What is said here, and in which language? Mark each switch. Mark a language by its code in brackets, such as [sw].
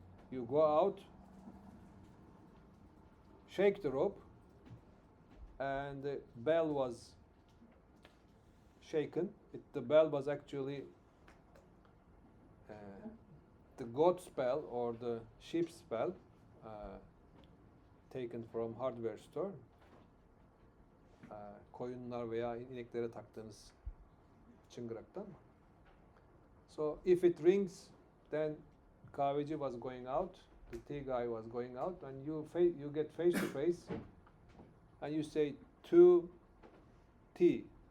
[en] You go out, shake the rope, and the bell was shaken. The bell was actually the goat's bell or the sheep's bell, taken from hardware store. [tr] Koyunlar veya ineklere taktığınız çıngıraktan. [en] So if it rings, then kahveci was going out, the tea guy was going out, and you get face to face, and you say 2 tea.